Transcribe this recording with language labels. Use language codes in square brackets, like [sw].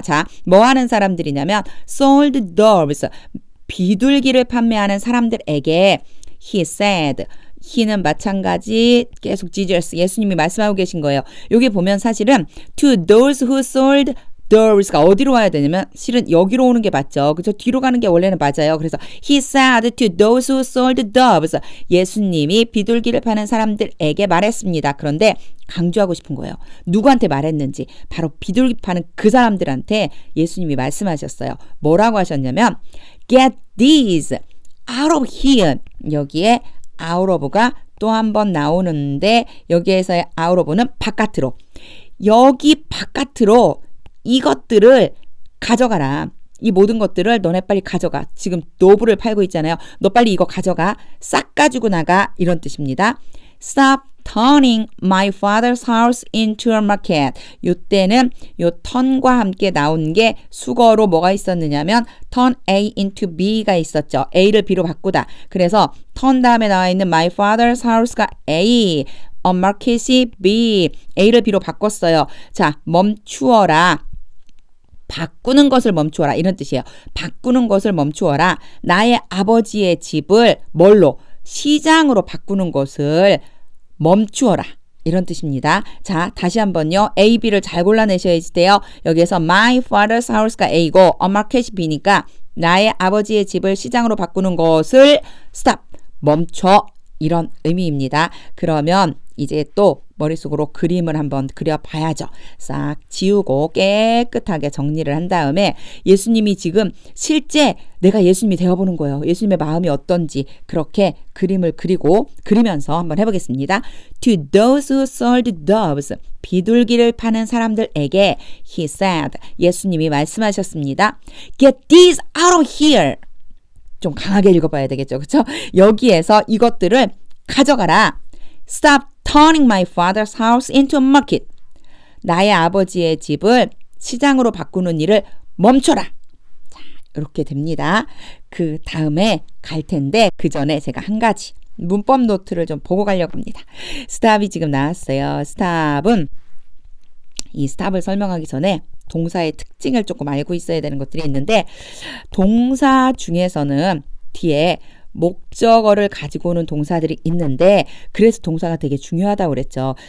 [ko] 자, 뭐 하는 사람들이냐면 [en] sold doves [ko] 비둘기를 판매하는 사람들에게 [en] he said [ko] he는 마찬가지 계속 Jesus 예수님이 말씀하고 계신 거예요. 여기 보면 사실은 [en] to those who sold theirs [ko] 가 어디로 와야 되냐면 실은 여기로 오는 게 맞죠. 그죠? 뒤로 가는 게 원래는 맞아요. [en] 그래서 he said to those who sold doves [ko] 예수님이 비둘기를 파는 사람들에게 말했습니다. 그런데 강조하고 싶은 거예요. 누구한테 말했는지 바로 비둘기 파는 그 사람들한테 예수님이 말씀하셨어요. 뭐라고 하셨냐면 [en] get these out of here [ko] 여기에 out of가 또 한 번 나오는데 여기에서의 out of는 바깥으로 여기 바깥으로 이것들을 가져가라. 이 모든 것들을 너네 빨리 가져가. 지금 노브를 팔고 있잖아요. 너 빨리 이거 가져가. 싹 가지고 나가. 이런 뜻입니다. [en] Stop turning my father's house into a market. [ko] 요때는 요 turn과 함께 나온 게 수거로 뭐가 있었느냐면 turn A into B가 있었죠. A를 B로 바꾸다. 그래서 turn 다음에 나와 있는 [en] my father's house [ko] 가 A, [en] a market [ko] 이 B, A를 B로 바꿨어요. 자, 멈추어라. 바꾸는 것을 멈추어라. 이런 뜻이에요. 바꾸는 것을 멈추어라. 나의 아버지의 집을 뭘로? 시장으로 바꾸는 것을 멈추어라. 이런 뜻입니다. 자, 다시 한번요. A, B를 잘 골라내셔야 돼요. 여기에서 [en] my father's house [ko] 가 A고 [en] a market [ko] 이 B니까 나의 아버지의 집을 시장으로 바꾸는 것을 stop, 멈춰. 이런 의미입니다. 그러면 이제 또 머릿속으로 그림을 한번 그려봐야죠. 싹 지우고 깨끗하게 정리를 한 다음에 예수님이 지금 실제 내가 예수님이 되어보는 거예요. 예수님의 마음이 어떤지 그렇게 그림을 그리면서 한번 해보겠습니다. [en] To those who sold doves, [ko] 비둘기를 파는 사람들에게 [en] he said, [ko] 예수님이 말씀하셨습니다. [en] Get these out of here. [ko] 좀 강하게 읽어봐야 되겠죠. 그렇죠? 여기에서 이것들을 가져가라. [en] Stop turning my father's house into a market. [ko] 나의 아버지의 집을 시장으로 바꾸는 일을 멈춰라. 자, 이렇게 됩니다. 그 다음에 갈 텐데 그 전에 제가 한 가지 문법 노트를 좀 보고 가려고 합니다. stop이 지금 나왔어요. stop은 이 stop을 설명하기 전에 동사의 특징을 조금 알고 있어야 되는 것들이 있는데 동사 중에서는 뒤에 목적어를 가지고 오는 동사들이 있는데 그래서 동사가 되게 중요하다고 그랬죠.